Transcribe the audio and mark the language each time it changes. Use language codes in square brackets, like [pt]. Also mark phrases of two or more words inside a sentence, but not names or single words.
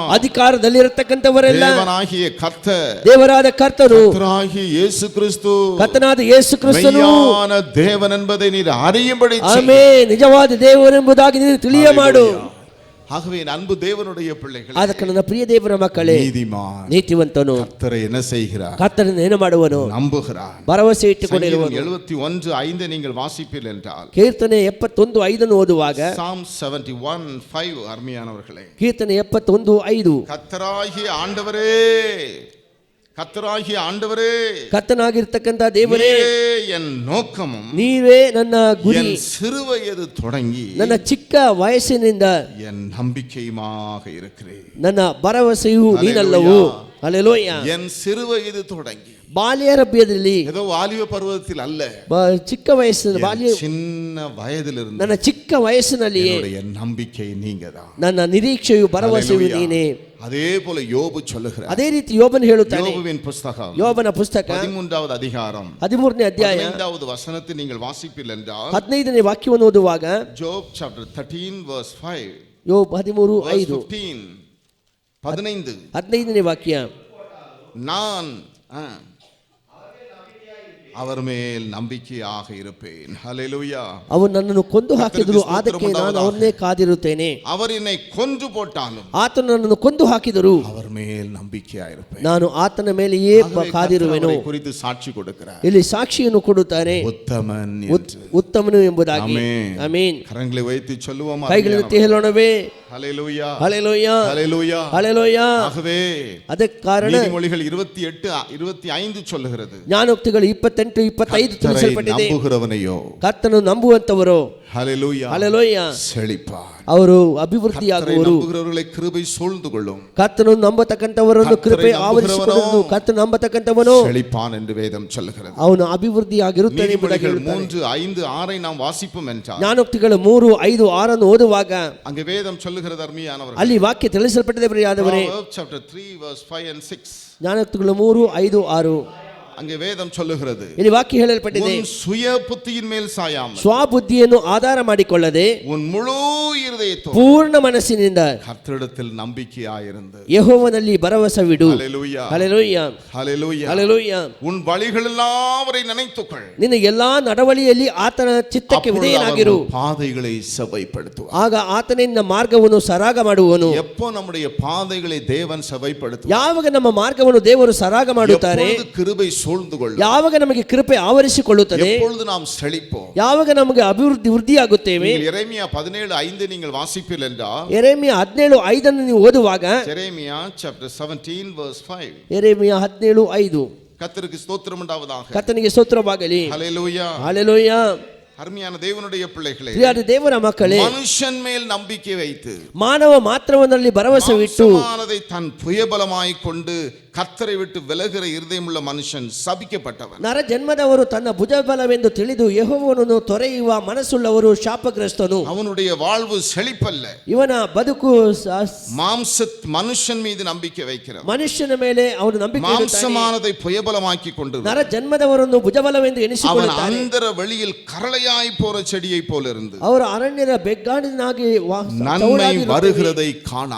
[kn] ಅಧಿಕಾರದಲ್ಲಿರತಕ್ಕಂಥವರೆಲ್ಲ [ta] தேவனாகிய கர்த்தர், [kn] ದೇವರಾದ ಕರ್ತರು, [ta] கர்த்தராகிய இயேசு கிறிஸ்து [kn] ಕರ್ತನಾದ ಯೇಸು ಕ್ರಿಸ್ತನು [ta] மெய்யான தேவன் என்பதை நீர் அறியும்படி செய்யும். [kn] ಆಮೇ, ನಿಜವಾದ ದೇವರೆಂಬುದಾಗಿ ನೀನು ತಿಳಿಯ ಮಾಡು. [ta] ஆகவே என் அன்பு தேவனுடைய பிள்ளைகள், [kn] ಅದಕ್ಕೆ ನನ್ನ ಪ್ರಿಯ ದೇವರ ಮಕ್ಕಳೇ, [ta] நீதிமான் [kn] ನೀತಿವಂತನು [ta] கர்த்தரை என்ன செய்கிறார்? [kn] ಕರ್ತನನ್ನು ಏನು ಮಾಡುವನು? [ta] நம்புகிறார். [kn] ಭರವಸೆ ಇಟ್ಟುಕೊಂಡಿರುವನು. [ta] 71:5 நீங்கள் வாசிப்பீர்கள் என்றால், [kn] ಕೀರ್ತನೆ 71:5 ಓದುವಾಗ, [ta] Psalm 71:5 அருமையானவர்களே, [kn] ಕೀರ್ತನೆ 71:5, [ta] கர்த்தராகிய ஆண்டவரே, கர்த்தராகிய ஆண்டவரே, [kn] ಕರ್ತನಾಗಿರ್ತಕ್ಕಂಥ ದೇವರೇ, [ta] நீரே என் நோக்கமும் [kn] ನೀವೇ ನನ್ನ ಗುರಿ, [ta] என் சிறுவயது தொடங்கி [kn] ನನ್ನ ಚಿಕ್ಕ ವಯಸ್ಸಿನಿಂದ [ta] என் நம்பிக்கையுமாக இருக்கிறேன். [kn] ನನ್ನ ಭರವಸೆಯು ನೀನಲ್ಲವು. ಹಲ್ಲೆಲೂಯಾ. [ta] என் சிறுவயது தொடங்கி, [kn] ಬಾಲ್ಯಾರಭ್ಯದಲ್ಲಿ, [ta] ஏதோ வாலிப பருவத்தில் அல்ல, [kn] ಚಿಕ್ಕ ವಯಸ್ಸಿನ ಬಾಲ್ಯ, [ta] சின்ன வயதிலிருந்து [kn] ನನ್ನ ಚಿಕ್ಕ ವಯಸ್ಸಿನಲ್ಲಿಯೇ [ta] என்னுடைய நம்பிக்கை நீங்கதான். [kn] ನನ್ನ ನಿರೀಕ್ಷೆಯು ಭರವಸೆಯು [ta] ஹல்லேலூயா. [kn] ನೀನೇ. [ta] அதே போல யோபு சொல்லுகிறார். [kn] ಅದೇ ರೀತಿ ಯೋಬನು ಹೇಳುತ್ತಾನೆ. [ta] யோபுவின் புத்தகம் [kn] ಯೋಬನ ಪುಸ್ತಕ [ta] 13வது அதிகாரம் [kn] 13ನೇ ಅಧ್ಯಾಯ [ta] 15வது வசனத்தை நீங்கள் வாசிப்பீர்கள் என்றால், [kn] 15ನೇ ವಾಕ್ಯವನ್ನು ಓದುವಾಗ, [en] Job chapter 13 verse 5, [kn] ಯೋಬ್ 13:5, 15ನೇ ವಾಕ್ಯ, [ta] நான் அவர் மேல் நம்பிக்கையாக இருப்பேன். ஹல்லேலூயா. [kn] ಅವನು ನನ್ನನ್ನು ಕೊಂದು ಹಾಕಿದರು, ಅದಕ್ಕೆ ನಾನು ಅವನ್ನೇ ಕಾದಿರುತ್ತೇನೆ. [ta] அவர் என்னை கொன்று போட்டாலும் [kn] ಆತನು ನನ್ನನ್ನು ಕೊಂದು ಹಾಕಿದರು, [ta] அவர் மேல் நம்பிக்கையாக இருப்பேன். [kn] ನಾನು ಆತನ ಮೇಲೆಯೇ ಕಾದಿರುವೆನು. [ta] அவரை குறித்து சாட்சி கொடுக்கிறார். [kn] ಇಲ್ಲಿ ಸಾಕ್ಷಿಯನ್ನು ಕೊಡುತ್ತಾನೆ, [ta] உத்தமன் என்று. [kn] ಉತ್ತಮನು ಎಂಬುದಾಗಿ. [ta] ஆமென். [kn] ಆಮೆನ್. [ta] கரங்களை வைத்து சொல்லுவோமா? [kn] ಕೈಗಳನ್ನೆತ್ತಿ ಹೇಳೋಣವೇ? [ta] ஹல்லேலூயா, [kn] ಹಲ್ಲೆಲೂಯಾ, [ta] ஹல்லேலூயா, [kn] ಹಲ್ಲೆಲೂಯಾ. [ta] ஆகவே [kn] ಅದಕ್ಕೆ ಕಾರಣ [ta] நீதிமொழிகள் 28:25 சொல்லுகிறது, [kn] ಜ್ಞಾನೋಕ್ತಿಗಳು 28:25 ತಿಳಿಸಲ್ಪಟ್ಟಿದೆ. [ta] நம்புகிறவனையோ, [kn] ಕರ್ತನು ನಂಬುವಂತವರು, [ta] ஹல்லேலூயா, [kn] ಹಲ್ಲೆಲೂಯಾ, [ta] செழிப்பார். [kn] ಅವರು ಅಭಿವೃದ್ಧಿಯಾಗುವರು. [ta] நம்புகிறவர்களை கிருபை சூழ்ந்து கொள்ளும். [kn] ಕರ್ತನು ನಂಬತಕ್ಕಂಥವರನ್ನು ಕೃಪೆ ಆವರಿಸಿಕೊಳ್ಳುವುದು. ಕರ್ತನು ನಂಬತಕ್ಕಂಥವನು [ta] செழிப்பான் என்று வேதம் சொல்லுகிறது. [kn] ಅವನು ಅಭಿವೃದ್ಧಿಯಾಗಿರುತ್ತಾನೆ ಎಂಬುದಾಗಿ [ta] நீதிமொழிகள் [kn] ಹೇಳುತ್ತಾನೆ. [ta] 3:5-6 நாம் வாசிப்போம் என்றால், [kn] ಜ್ಞಾನೋಕ್ತಿಗಳು 3:5-6 ಓದುವಾಗ [ta] அங்கே வேதம் சொல்லுகிறது அருமையானவர்களே, [kn] ಅಲ್ಲಿ ವಾಕ್ಯ ತಿಳಿಸಲ್ಪಟ್ಟಿದೆ ಪ್ರಿಯರಾದವರೇ. [en] Proverbs chapter 3 verse 5 and 6, [kn] ಜ್ಞಾನೋಕ್ತಿಗಳು 3:5-6 [ta] அங்கே வேதம் சொல்லுகிறது, [kn] ಇಲ್ಲಿ ವಾಕ್ಯ ಹೇಳಲ್ಪಟ್ಟಿದೆ, [ta] உன் சுய புத்தியின் மேல் சாயாமல் [kn] ಸ್ವಬುದ್ಧಿಯನ್ನು ಆಧಾರ ಮಾಡಿಕೊಳ್ಳದೆ [ta] உன் முழு இருதயத்தோடு [kn] ಪೂರ್ಣ ಮನಸ್ಸಿನಿಂದ [ta] கர்த்தரிடத்தில் நம்பிக்கையாயிருந்து, [kn] ಯೆಹೋವನಲ್ಲಿ ಭರವಸವಿಡು. [ta] ஹல்லேலூயா, [kn] ಹಲ್ಲೆಲೂಯಾ, [ta] ஹல்லேலூயா, [kn] ಹಲ್ಲೆಲೂಯಾ. [ta] உன் வழிகளெல்லாம் அவரை நினைத்துக்கொள், [kn] ನಿನ್ನ ಎಲ್ಲಾ ನಡವಳಿಯಲ್ಲಿ ಆತನ ಚಿತ್ತಕ್ಕೆ [ta] அப்பொழுது [kn] ವಿಧೇಯನಾಗಿರು. [ta] அவர் பாதைகளை செவ்வைப்படுத்துவார். [kn] ಆಗ ಆತನೇ ನಿನ್ನ ಮಾರ್ಗವನ್ನು ಸರಾಗ ಮಾಡುವನು. [ta] எப்போ நம்முடைய பாதைகளை தேவன் செவ்வைப்படுத்துவார்? [kn] ಯಾವಾಗ ನಮ್ಮ ಮಾರ್ಗವನ್ನು ದೇವರು ಸರಾಗ ಮಾಡುತ್ತಾರೆ, [ta] எப்பொழுது கிருபை சூழ்ந்து கொள்ளும், [kn] ಯಾವಾಗ ನಮಗೆ ಕೃಪೆ ಆವರಿಸಿಕೊಳ್ಳುತ್ತದೆ, [ta] எப்பொழுது நாம் செழிப்போம், [kn] ಯಾವಾಗ ನಮಗೆ ವೃದ್ಧಿಯಾಗುತ್ತೇವೆ. [ta] நீங்கள் எரேமியா 17:5 நீங்கள் வாசிப்பீர்கள் என்றால், [kn] ಯೆರೆಮೀಯ 17:5 ನೀವು ಓದುವಾಗ, [en] எரேமியா chapter 17 verse 5, [kn] ಯೆರೆಮೀಯ 17:5, [ta] கர்த்தருக்கு ஸ்தோத்திரம் உண்டாவதாக. [kn] ಕರ್ತನಿಗೆ ಸ್ತೋತ್ರವಾಗಲಿ. [ta] ஹல்லேலூயா. [kn] ಹಲ್ಲೆಲೂಯಾ. [ta] அருமையான தேவனுடைய பிள்ளைகளே, [kn] ಪ್ರಿಯರಾದ ದೇವರ ಮಕ್ಕಳೇ, [ta] மனுஷன் மேல் நம்பிக்கை வைத்து [kn] ಮಾನವ ಮಾತ್ರವನ್ನಲ್ಲಿ ಭರವಸೆ ಇಟ್ಟು [ta] மாம்சமானதை தன் புயபலமாய் கொண்டு கர்த்தரை விட்டு விலகுற இருதயமுள்ள மனுஷன் சபிக்கப்பட்டவன். [kn] ನರ ಜನ್ಮದವರು ತನ್ನ ಭುಜಬಲವೆಂದು ತಿಳಿದು ಯೆಹೋವನನ್ನು ತೊರೆಯುವ ಮನಸ್ಸುಳ್ಳವರು ಶಾಪಗ್ರಸ್ತನು. [ta] அவனுடைய வாழ்வு செழிப்பல்ல, [kn] ಇವನ ಬದುಕು [ta] மனுஷன் மீது நம்பிக்கை வைக்கிறான். [kn] ಮನುಷ್ಯನ ಮೇಲೆ ಅವನು ನಂಬಿಕೆ ಇಡುತ್ತಾನೆ. [ta] மாம்சமானதை புயபலமாக்கி கொண்டு [kn] ನರ ಜನ್ಮದವರನ್ನು ಭುಜಬಲವೆಂದು [ta] அவன் [kn] ಎನಿಸಿಕೊಳ್ಳುತ್ತಾನೆ. [ta] அந்தர வெளியில் கரளையாய் போற செடியை போல இருந்து [kn] ಅವರು ಅರಣ್ಯದ ಬೆಗ್ಗಾಡಿನಾಗಿ [ta] நன்மை வருகிறதை காணாமல்